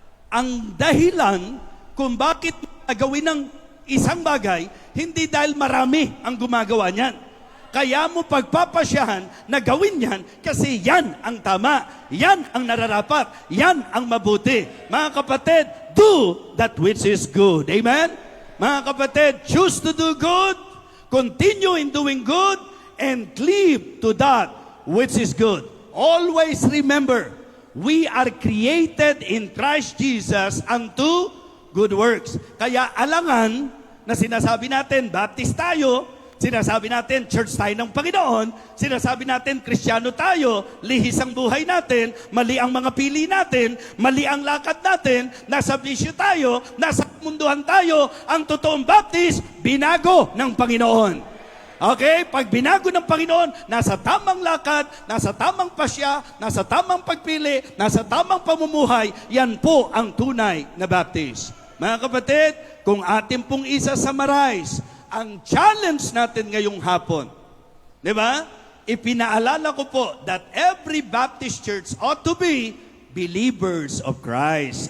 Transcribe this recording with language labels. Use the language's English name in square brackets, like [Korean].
[Filipino] Ang dahilan kung bakit gawin ng isang bagay, hindi dahil marami ang gumagawa niyan. Kaya mo pagpapasyahan na gawin yan kasi yan ang tama, yan ang nararapat, yan ang mabuti. Mga kapatid, [English] do that which is good. Amen? [Filipino] Mga kapatid, [English] choose to do good, continue in doing good, and cleave to that which is good. Always remember, we are created in Christ Jesus unto good works. [Filipino] Kaya alangan na sinasabi natin, baptist tayo, sinasabi natin, church tayo ng Panginoon, sinasabi natin, Kristiyano tayo, lihis ang buhay natin, mali ang mga pili natin, mali ang lakad natin, nasa bisyo tayo, nasa munduhan tayo, ang totoong baptist, binago ng Panginoon. Okay? Pag binago ng Panginoon, nasa tamang lakad, nasa tamang pasya, nasa tamang pagpili, nasa tamang pamumuhay, yan po ang tunay na baptist. Mga kapatid, kung atin pong isa-summarize, ang challenge natin ngayong hapon, di ba? Ipinaalala ko po [English] that every Baptist church ought to be believers of Christ.